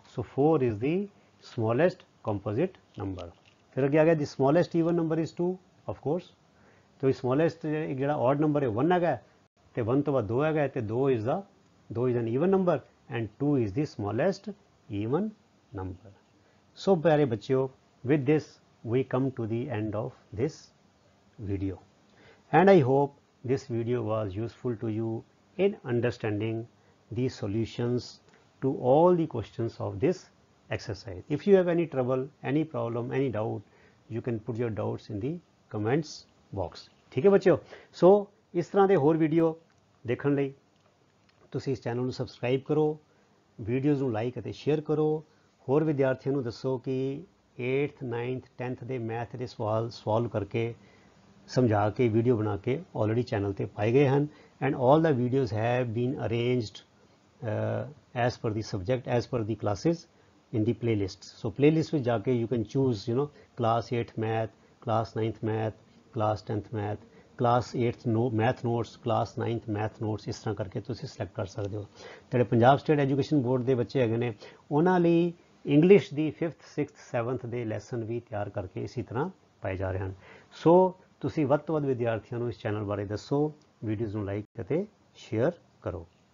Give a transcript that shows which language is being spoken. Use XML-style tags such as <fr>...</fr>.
<en>So 4 is the smallest composite number.</en> <pa>ਫਿਰ ਅੱਗੇ ਆ ਗਿਆ</pa> <en>The smallest even number is 2 of course.</en> <pa>ਤੇ ਸਮੋਲੈਸਟ ਜਿਹੜਾ ਆਡ ਨੰਬਰ ਹੈ 1 ਹੈਗਾ ਤੇ 1 ਤੋਂ ਬਾਅਦ 2 ਹੈਗਾ ਤੇ</pa> <en>2 is an even number</en> <pa>and 2 is ਦੀ smallest even number. ਸੋ ਪਿਆਰੇ ਬੱਚਿਓ,</pa> <en>with this we come to the end of this video, and I hope this video was useful to you in understanding the solutions to all the questions of this exercise. If you have any trouble, any problem, any doubt, you can put your doubts in the comments box.</en> <hi>ठीक है बच्चों, सो इस तरह के होर video देखने</hi> <pa>ਲਈ ਤੁਸੀਂ ਇਸ ਚੈਨਲ ਨੂੰ ਸਬਸਕ੍ਰਾਈਬ ਕਰੋ, ਵੀਡੀਓਜ਼ ਨੂੰ ਲਾਈਕ ਅਤੇ ਸ਼ੇਅਰ ਕਰੋ। ਹੋਰ ਵਿਦਿਆਰਥੀਆਂ ਨੂੰ ਦੱਸੋ ਕਿ 8th 9th 10th ਦੇ ਮੈਥ ਦੇ ਸਵਾਲ ਸੋਲਵ ਕਰਕੇ ਸਮਝਾ ਕੇ ਵੀਡੀਓ ਬਣਾ ਕੇ ਆਲਰੇਡੀ ਚੈਨਲ ਤੇ ਪਾਏ ਗਏ ਹਨ।</pa> <en>And all the videos have been arranged as per the subject, as per the classes in the playlist. So playlist</en> <pa>ਵਿੱਚ ਜਾ ਕੇ</pa> <en>you can choose class 8th math, class 9th math, class 10th math, class 8th math notes, class 9th math notes,</en> <pa>ਇਸ ਤਰ੍ਹਾਂ ਕਰਕੇ ਤੁਸੀਂ select ਕਰ ਸਕਦੇ ਹੋ। ਜਿਹੜੇ ਪੰਜਾਬ ਸਟੇਟ ਐਜੂਕੇਸ਼ਨ ਬੋਰਡ ਦੇ ਬੱਚੇ ਹੈਗੇ ਨੇ ਉਹਨਾਂ ਲਈ ਇੰਗਲਿਸ਼ ਦੀ 5th 6th 7th ਦੇ ਲੈਸਨ ਵੀ ਤਿਆਰ ਕਰਕੇ ਇਸੇ ਤਰ੍ਹਾਂ ਪਾਏ ਜਾ ਰਹੇ ਹਨ। ਸੋ ਤੁਸੀਂ ਵੱਧ ਤੋਂ ਵੱਧ ਵਿਦਿਆਰਥੀਆਂ ਨੂੰ ਇਸ ਚੈਨਲ ਬਾਰੇ ਦੱਸੋ, ਵੀਡੀਓਜ਼ ਨੂੰ ਲਾਈਕ ਅਤੇ ਸ਼ੇਅਰ ਕਰੋ।</pa>